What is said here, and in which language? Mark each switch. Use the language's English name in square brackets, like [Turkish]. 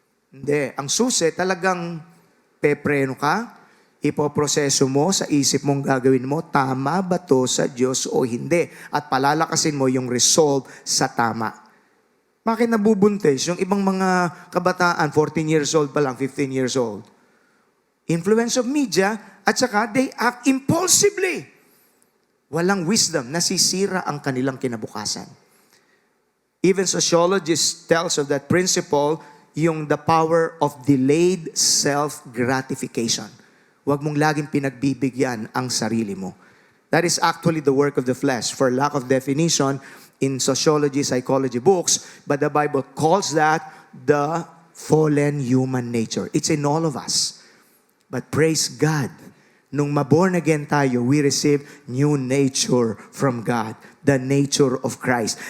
[Filipino] Hindi. Ang susi, talagang pepreno ka, ipoproseso mo sa isip mong gagawin mo, tama ba to sa Diyos o hindi? At palalakasin mo yung resolve sa tama. Bakit nabubuntis yung ibang mga kabataan, 14 years old pa lang, 15 years old? [English] Influence of media, [Filipino] at saka [English] they act impulsively. [Filipino] Walang wisdom, nasisira ang kanilang kinabukasan. [English] Even sociologists tells of that principle, yung the power of delayed self-gratification. [Filipino] Huwag mong laging pinagbibigyan ang sarili mo. [English] That is actually the work of the flesh. For lack of definition, in sociology, psychology books, but the Bible calls that the fallen human nature. It's in all of us. But praise God, [Filipino] nung maborn again tayo, [English] we receive new nature from God, the nature of Christ.